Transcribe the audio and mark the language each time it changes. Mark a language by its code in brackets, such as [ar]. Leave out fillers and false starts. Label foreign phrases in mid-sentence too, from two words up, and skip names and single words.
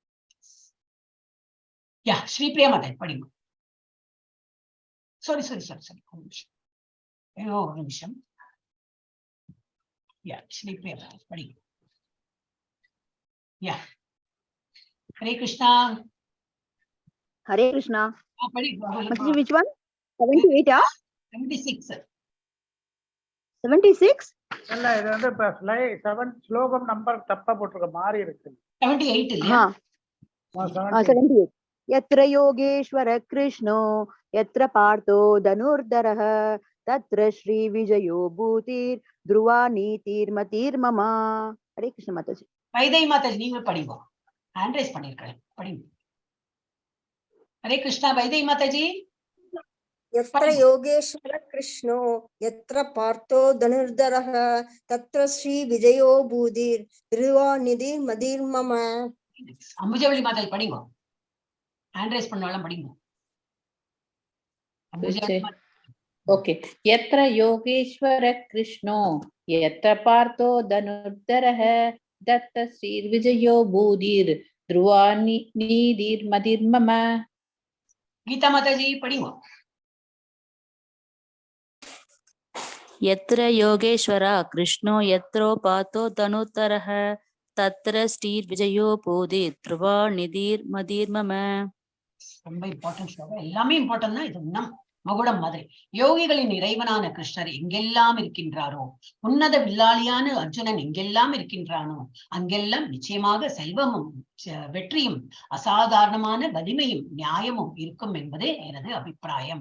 [ta] யா ஸ்ரீபிரியா மாதா படிங்க. சாரி ஒரு நிமிஷம். ஹரே கிருஷ்ணா. ஹரே கிருஷ்ணா. [en] Which one? [ta] 78 ah? 76. 76? இல்ல இது வந்து 7 ஸ்லோகம் நம்பர் தப்பா போட்டுருக்க மாதிரி இருக்கு. 78 இல்லையா? 78. [sa] यत्र योगेश्वर कृष्णो यत्र पार्थो धनुर्धरः तत्र श्री विजयो भूतिर् ध्रुवा नीतिर्मतिर्मम. हरे कृष्ण माताजी. [ta] வைதை மாதாஜி நீங்க படிங்க, [en] hand raise [ta] பண்ணிருக்கேன், படிங்க. ஹரே கிருஷ்ணா. வைதை மாதாஜி. [sa] यत्र योगेश्वर कृष्णो यत्र पार्थो धनुर्धरः तत्र श्री विजयो भूतिर् ध्रुवा नीतिर्मतिर्मम. [ta] அம்புஜவள்ளி மாதாஜி படிங்க, [en] hand raise [ta] பண்ணாலும் படிங்க. ஓகே. [sa] यत्र योगेश्वर कृष्णो यत्र पार्थो धनुर्धरः तत्र श्रीर्विजयो भूतिर् ध्रुवा नीतिर्मतिर्मम. [ta] गीता माताजी படிங்க. [sa] यत्र योगेश्वर कृष्णो यत्र पार्थो धनुर्धरः तत्र श्रीर्विजयो भूतिर् ध्रुवा नीतिर्मतिर्मम. [ta] ரொம்ப இம்பார்ட்டன்ட் ஸ்லோகம், எல்லாமே இம்பார்ட்டன்ட் தான். இது இன்னும் மகுடம் மாதிரி. யோகிகளின் இறைவனான கிருஷ்ணர் எங்கெல்லாம் இருக்கின்றாரோ, உன்னத வில்லாளியான அர்ஜுனன் எங்கெல்லாம் இருக்கின்றானோ அங்கெல்லாம் நிச்சயமாக செல்வமும் வெற்றியும் அசாதாரணமான வலிமையும் நியாயமும் இருக்கும் என்பதே எனது அபிப்பிராயம்.